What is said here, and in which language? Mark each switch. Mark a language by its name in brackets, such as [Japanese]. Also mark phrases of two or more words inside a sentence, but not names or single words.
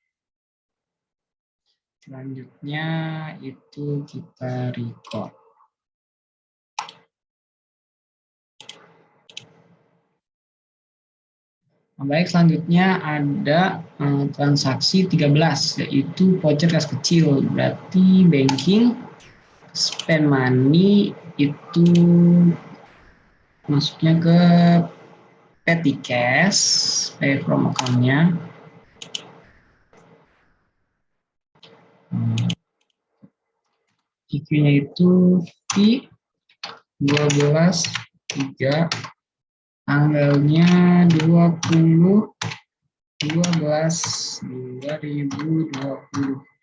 [Indonesian] Selanjutnya itu kita record. Baik, selanjutnya ada transaksi 13, yaitu voucher kas kecil. Berarti banking, [English] spend money [Indonesian] itu masuknya ke [English] petty cash, pay from account-nya. [Indonesian] IQ-nya itu P 12/3, tanggalnya 20/12/2020.